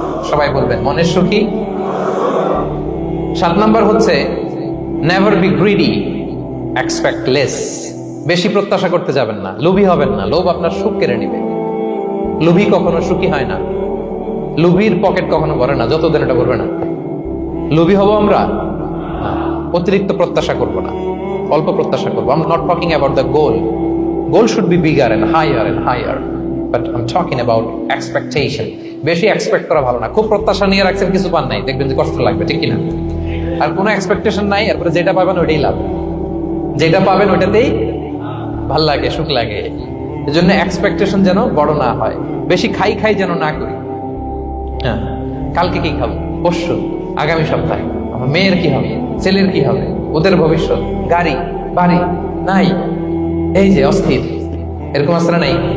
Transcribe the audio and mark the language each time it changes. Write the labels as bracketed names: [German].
[Bangla] সবাই বলবেন মনের সুখী। 7 নম্বর হচ্ছে [English] Never be greedy, expect less. [Bangla] বেশি প্রত্যাশা করতে যাবেন না, লোভী হবেন না। লোভ আপনার সুখ কেড়ে নিবে। লোভী কখনো সুখী হয় না। লোভীর পকেট কখনো ভরে না, যতদিন এটা ভরবে না। লোভী হবো আমরা, অতিরিক্ত প্রত্যাশা করব না, অল্প প্রত্যাশা করবো। [English] I'm not talking about the goal. Goal should be bigger and higher. But I'm talking about expectation. [Bangla] বেশি এক্সপেক্ট করা ভালো না। খুব প্রত্যাশা নিয়ে রাখছেন, কিছু পান নাই, দেখবেন যে কষ্ট লাগবে, ঠিক কিনা? আর কোনো এক্সপেকটেশন নাই, এরপরে যেটা পাবেন ওইটাই লাভ। যেটা পাবেন ওইটাতেই ভাল লাগে, সুখ লাগে। এজন্য এক্সপেকটেশন যেন বড় না হয়। বেশি খাই যেন না করি। হ্যাঁ, কালকে কি খাবো, পরশু, আগামী সপ্তাহে আমার মেয়ের কি হবে, ছেলের কি হবে, ওদের ভবিষ্যৎ, গাড়ি বাড়ি নাই, এই যে অস্থির, এরকম আসলে নাই।